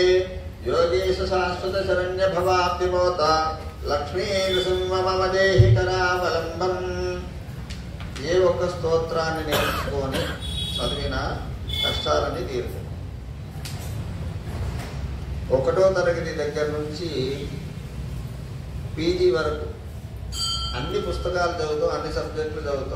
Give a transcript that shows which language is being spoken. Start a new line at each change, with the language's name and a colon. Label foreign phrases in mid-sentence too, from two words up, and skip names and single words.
Sanskrit: योगीश शाश्वत शरण्य भवाब्धिमोता लक्ष्मी नृसिंह मम देहि करावलंबं
Telugu: ఏ ఒక్క స్తోత్రాన్ని నేర్చుకొని చదివినా కష్టాలన్నీ తీరుతాయి. 1వ తరగతి దగ్గర నుంచి పీజీ వరకు అన్ని పుస్తకాలు చదువుతాం, అన్ని సబ్జెక్టులు చదువుతాం.